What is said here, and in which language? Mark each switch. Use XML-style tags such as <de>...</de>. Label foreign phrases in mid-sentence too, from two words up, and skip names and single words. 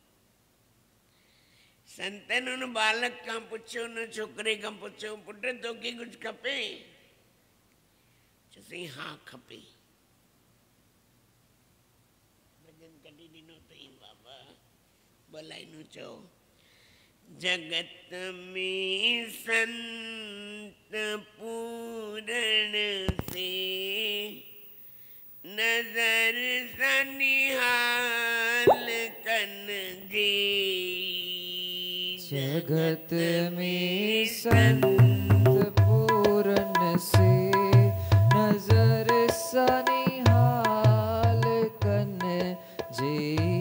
<sd>संतनि हुन बालक खां पुछियो, हुन छोकिरे खां पुछियो पुट तोखे कुझु खपे? चयईं हा खपे। भॼन कढी ॾिनो अथई बाबा, ॿ लाइनूं चओ। जगत में संत पूरण से नजर सा निहाल कन जी। जगत में संत पूरन से नजर सा निहाल कन जी।</sd>